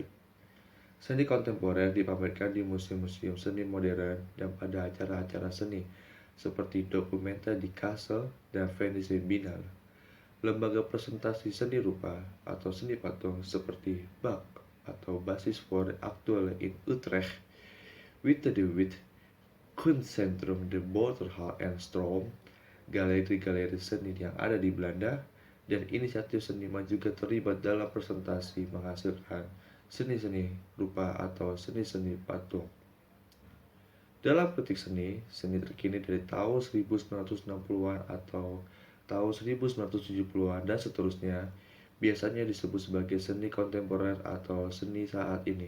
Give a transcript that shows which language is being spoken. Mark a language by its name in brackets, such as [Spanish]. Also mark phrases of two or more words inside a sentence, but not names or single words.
[Indonesian] Seni kontemporer dipamerkan di museum-museum seni modern dan pada acara-acara seni seperti dokumenter di Kassel dan Venice Biennale. Lembaga presentasi seni rupa atau seni patung seperti BAK atau Basis voor de Actuele in Utrecht, Witte de Wit, Kunstcentrum de Boterhal en Stroom, galeri-galeri seni yang ada di Belanda, dan inisiatif seniman juga terlibat dalam presentasi menghasilkan seni-seni rupa atau seni-seni patung. Dalam kritik seni, seni terkini dari tahun 1960-an atau tahun 1970-an dan seterusnya biasanya disebut sebagai seni kontemporer atau seni saat ini.